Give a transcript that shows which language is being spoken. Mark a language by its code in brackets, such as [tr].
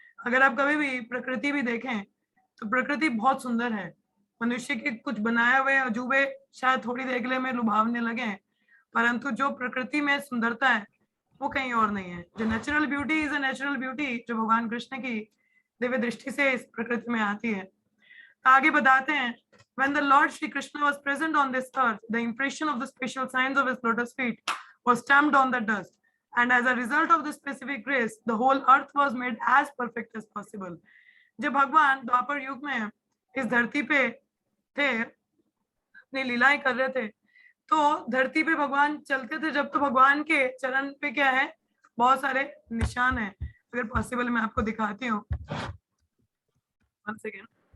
[hi] अगर आप कभी भी प्रकृति भी देखें तो प्रकृति बहुत सुंदर है। मनुष्य के कुछ बनाए हुए अजूबे शायद थोड़ी देखने में लुभावने लगे, परंतु जो प्रकृति में सुंदरता है वो कहीं और नहीं है। जो [en] natural beauty is a natural beauty, [hi] जो भगवान कृष्ण की दिव्य दृष्टि से इस प्रकृति में आती है। आगे बताते हैं, [en] when the Lord Shri Krishna was present on this earth, the impression of the special signs of his lotus feet was stamped on the dust, and as a result of this specific grace, the whole earth was made as perfect as possible. [hi] जब भगवान द्वापर युग में इस धरती पे थे, अपनी लीलाएं कर रहे थे, तो धरती पे भगवान चलते थे जब, तो भगवान के चरण पे क्या है, बहुत सारे निशान है। अगर पॉसिबल मैं आपको दिखाती हूँ, [en] One second.